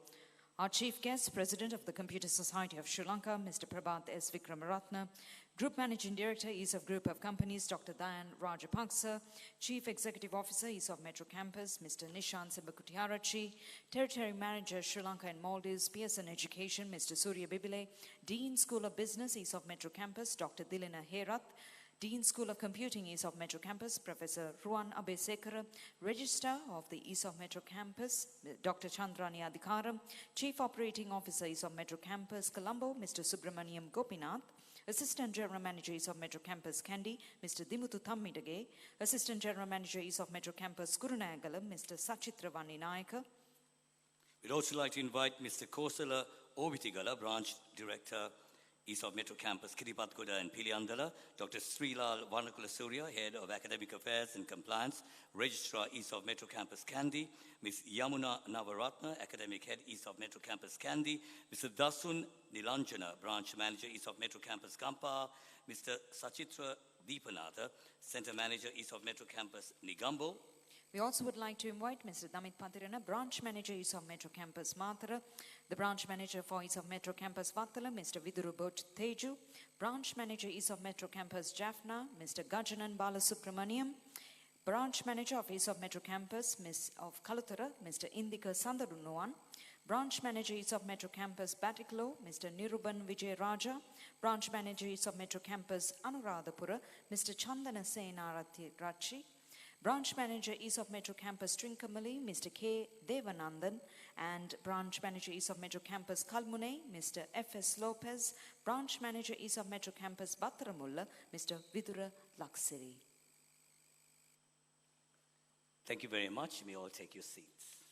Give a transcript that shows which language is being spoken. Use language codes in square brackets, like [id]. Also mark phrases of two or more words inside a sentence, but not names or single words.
[en] Our chief guest, President of the Computer Society of Sri Lanka, Mr. Prabhat S. Vikramaratne, Group Managing Director, ESOFT Group of Companies, Dr. Diane Rajapaksa, Chief Executive Officer, ESOFT Metro Campus, Mr. Nishant Sembakutiarachi, Territory Manager, Sri Lanka and Maldives, Pearson Education, Mr. Surya Bibile, Dean, School of Business, ESOFT Metro Campus, Dr. Dilina Herat, Dean School of Computing, ESOFT Metro Campus, Professor Ruan Abesekara, Registrar of the ESOFT Metro Campus, Dr. Chandrani Adhikaram, Chief Operating Officer, ESOFT Metro Campus, Colombo, Mr. Subramaniam Gopinath, Assistant General Manager, ESOFT Metro Campus, Kandy, Mr. Dimuthu Thammidage, Assistant General Manager, ESOFT Metro Campus, Kurunagalam, Mr. Sachitra Vanninayaka. We'd also like to invite Mr. Kosala Ovitigala, Branch Director, ESOFT Metro Campus, Kiripatgoda and Piliandala, Dr. Srilal Varnakula Surya, Head of Academic Affairs and Compliance, Registrar, ESOFT Metro Campus, Kandy, Ms. Yamuna Navaratna, Academic Head, ESOFT Metro Campus, Kandy, Mr. Dasun Nilanjana, Branch Manager, ESOFT Metro Campus, Kampa, Mr. Sachitra Deepanatha, Center Manager, ESOFT Metro Campus, Nigambo. We also would like to invite Mr. Damit Pathirana, Branch Manager, ESOFT Metro Campus, Mathura, the Branch Manager for ESOFT Metro Campus, Vattala, Mr. Viduru Bot Teju, Branch Manager, ESOFT Metro Campus, Jaffna, Mr. Gajanan Balasubramaniam, Branch Manager of ESOFT Metro Campus, Ms. of Kalutara, Mr. Indika Sandarunuan, Branch Manager, ESOFT Metro Campus, Batiklo, Mr. Niruban Vijay Raja, Branch Manager, ESOFT Metro Campus, Anuradhapura, Mr. Chandana Senarathi Rachi, Branch Manager, ESOFT Metro Campus, Trincomalee, Mr. K. Devanandan, and Branch Manager, ESOFT Metro Campus, Kalmune, Mr. F.S. Lopez, Branch Manager, ESOFT Metro Campus, Battaramulla, Mr. Vidura Laksiri. Thank you very much. You may all take your seats.